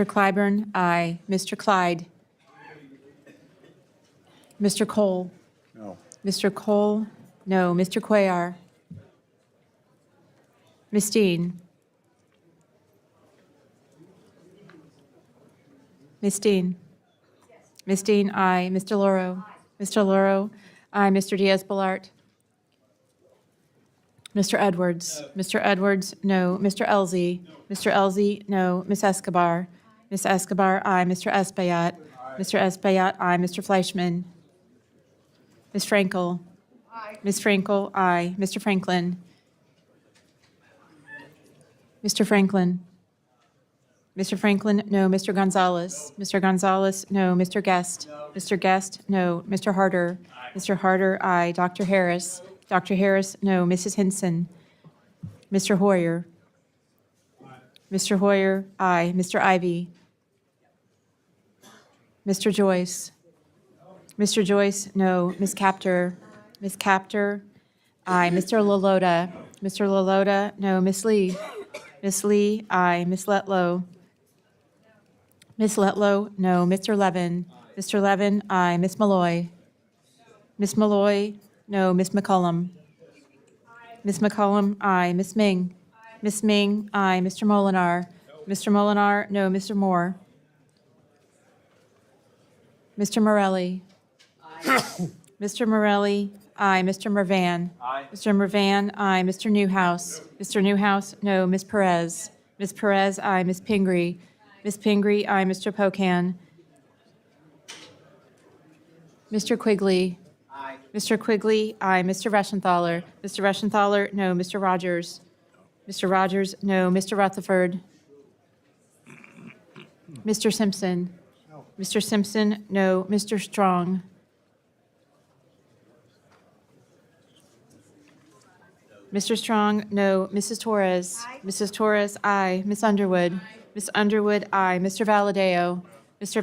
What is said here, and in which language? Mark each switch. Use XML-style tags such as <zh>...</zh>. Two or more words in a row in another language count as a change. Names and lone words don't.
<en>Clyburn, aye. Mr. Clyde. Mr. Cole. No. Mr. Cole, no. Mr. Cuellar. Ms. Dean. Ms. Dean. Ms. Dean, aye. Mr. Loro. Mr. Loro, aye. Mr. Diaz-Balart. Mr. Edwards. Mr. Edwards, no. Mr. Elzey. Mr. Elzey, no. Ms. Escobar. Ms. Escobar, aye. Mr. Espaillat. Mr. Espaillat, aye. Mr. Fleischman. Ms. Frankel. Aye. Ms. Frankel, aye. Mr. Franklin. Mr. Franklin. Mr. Franklin, no. Mr. Gonzalez. Mr. Gonzalez, no. Mr. Guest. No. Mr. Guest, no. Mr. Harder. Aye. Mr. Harder, aye. Dr. Harris. Dr. Harris, no. Mrs. Hinson. Mr. Hoyer. Aye. Mr. Hoyer, aye. Mr. Ivy. Mr. Joyce. Mr. Joyce, no. Ms. Capter. Ms. Capter, aye. Mr. Lalota. Mr. Lalota, no. Ms. Lee. Ms. Lee, aye. Ms. Letlow. Ms. Letlow, no. Mr. Levin. Mr. Levin, aye. Ms. Malloy. Ms. Malloy, no. Ms. McCollum. Ms. McCollum, aye. Ms. Ming. Ms. Ming, aye. Mr. Molinar. Mr. Molinar, no. Mr. Moore. Mr. Morelli. Mr. Morelli, aye. Mr. Mervan. Aye. Mr. Mervan, aye. Mr. Newhouse. Mr. Newhouse, no. Ms. Perez. Ms. Perez, aye. Ms. Pingree. Ms. Pingree, aye. Mr. Pocan. Mr. Quigley. Aye. Mr. Quigley, aye. Mr. Reschenthaler. Mr. Reschenthaler, no. Mr. Rogers. Mr. Rogers, no. Mr. Rutherford. Mr. Simpson. Mr. Simpson, no. Mr. Strong. Mr. Strong, no. Mrs. Torres. Aye. Mrs. Torres, aye. Ms. Underwood. Ms. Underwood, aye. Mr. Valadeo. Mr.</en>